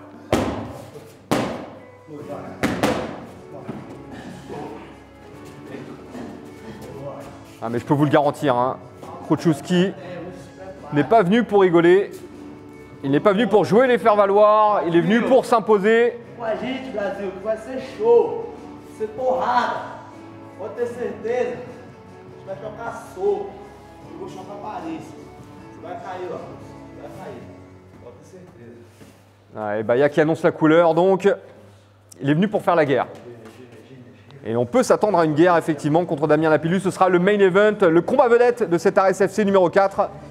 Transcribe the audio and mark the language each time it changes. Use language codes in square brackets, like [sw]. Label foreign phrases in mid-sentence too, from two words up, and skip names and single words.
[fr] Ah, mais je peux vous le garantir, hein, Krochowski n'est pas venu pour rigoler. Il n'est pas venu pour jouer les faire-valoir. Il est venu pour s'imposer. [pt] Com a gente, Brasil, que vai ser show. Vai ser porrada. Pode ter certeza. A gente vai tocar soco. Eu vou chocar Paris. Você vai cair, ó. Vai cair. Pode ter certeza. [fr] Ah, et Bahia qui annonce la couleur, donc il est venu pour faire la guerre. Et on peut s'attendre à une guerre effectivement contre Damien Lapillus. Ce sera le [en] main event, [fr] le combat vedette de cet RSFC numéro 4.